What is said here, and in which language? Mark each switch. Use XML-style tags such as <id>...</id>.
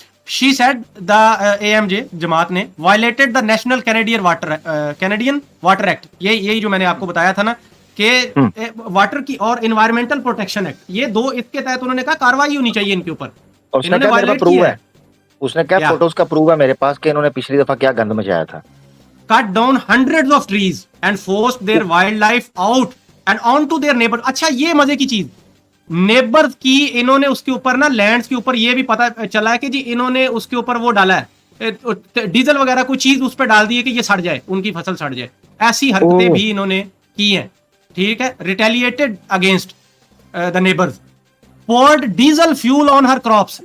<en>She said the AMJ</en> <hi>जमात ने</hi> <en>violated the National Canadian Water Act,</en> <hi>यही जो मैंने आपको बताया था ना कि वाटर की और इन्वायरमेंटल प्रोटेक्शन एक्ट, ये दो, इसके तहत उन्होंने कहा कार्रवाई होनी चाहिए इनके ऊपर। उसने क्या मेरे पास प्रूव है, उसने क्या फोटोज का प्रूव है मेरे पास कि इन्होंने पिछली दफा क्या गंद मचाया था।</hi> <en>Cut down hundreds of trees and forced their wildlife out and onto their neighbors।</en> <hi>अच्छा ये मजे की चीज, नेबर्स की इन्होंने उसके ऊपर ना लैंड्स के ऊपर ये भी पता चला है कि जी इन्होंने उसके ऊपर वो डाला है डीजल वगैरह कोई चीज उस पर डाल दी है कि ये सड़ जाए, उनकी फसल सड़ जाए, ऐसी हरकतें भी इन्होंने की हैं। ठीक है,</hi> <en>Retaliated against the neighbours, poured diesel fuel on her crops.</en>